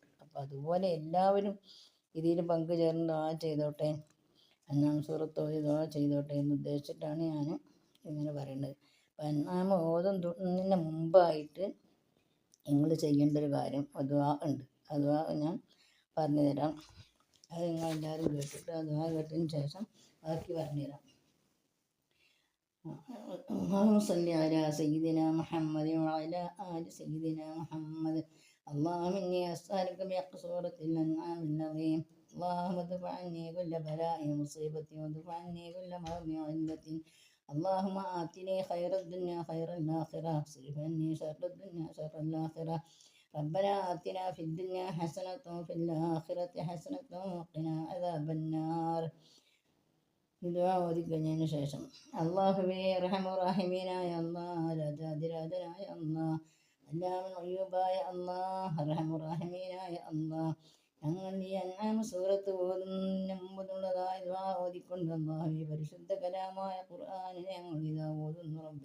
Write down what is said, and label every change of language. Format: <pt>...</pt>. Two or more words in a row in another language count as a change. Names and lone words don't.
<ml>അപ്പോൾ അതുപോലെ എല്ലാവരും ഇതിൽ പങ്കുചേർന്ന് ദുആ ചെയ്തോട്ടെ, അൻആം സൂറത്ത് ഓതി ദുആ ചെയ്തോട്ടെ എന്ന് ഉദ്ദേശിച്ചിട്ടാണ് ഞാൻ ഇങ്ങനെ പറയുന്നത്. അപ്പം അൻആം ഓതുന്നതിന് മുമ്പായിട്ട് നിങ്ങൾ ചെയ്യേണ്ട ഒരു കാര്യം ദുആ ഉണ്ട്. ആ ദുആ ഞാൻ പറഞ്ഞു തരാം. അത് നിങ്ങൾ എല്ലാവരും കേട്ടിട്ട് ആ ദുആ കേട്ടതിന് ശേഷം ബാക്കി പറഞ്ഞുതരാം.</ml> <ar>اللهم صل على سيدنا محمد وعلى آل سيدنا محمد. اللهم إني أسألك بحق سورة الأنعام العظيم. اللهم ادفع عني كل بلاء ومصيبة وادفع عني كل مرض وعلة. اللهم آتني خير الدنيا خير الآخرة واصرف عني شر الدنيا شر الآخرة. ربنا آتنا في الدنيا حسنة وفي الآخرة حسنة وقنا عذاب النار.</ar> <ml>ദുആ ഓതി കഴിഞ്ഞതിന് ശേഷം അല്ലാഹുവേ റഹ്മാനായ അല്ലാഹ്, രാജാധിരാജനായ അല്ലാഹ്, അല്ലാഹുൽ ഖയ്യൂബായ അല്ലാഹ്, റഹ്മാനായ അല്ലാഹ്, ഞങ്ങൾ ഈ അൻആം സൂറത്ത് ഓതുന്നതിന് മുമ്പുള്ളതായ ദുആ ഓതിക്കൊണ്ട് അല്ലാഹുവേ പരിശുദ്ധ കലാമായ ഖുർആനിനെ ഞങ്ങൾ ഇതാ ഓതുന്നു റബ്ബേ.</ml>